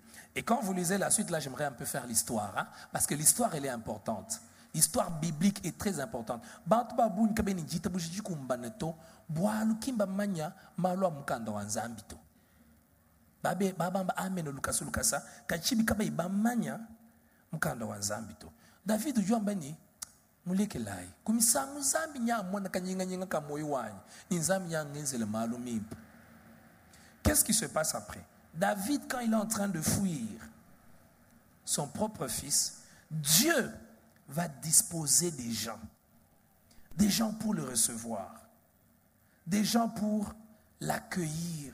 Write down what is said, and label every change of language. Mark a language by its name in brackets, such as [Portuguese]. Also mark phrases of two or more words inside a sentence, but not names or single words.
[French] Et quand vous lisez la suite, là, j'aimerais un peu faire l'histoire, parce que l'histoire, elle est importante. L'histoire biblique est très importante. [Luba-Lulua] David ujambani mulekelai kumisangu zambi nya mwana kanyinga kamoyo wanyi nzambi nya ngenzele malumi. [French] Qu'est-ce qui se passe après? David, quand il est en train de fuir son propre fils, Dieu va disposer des gens pour le recevoir, des gens pour l'accueillir.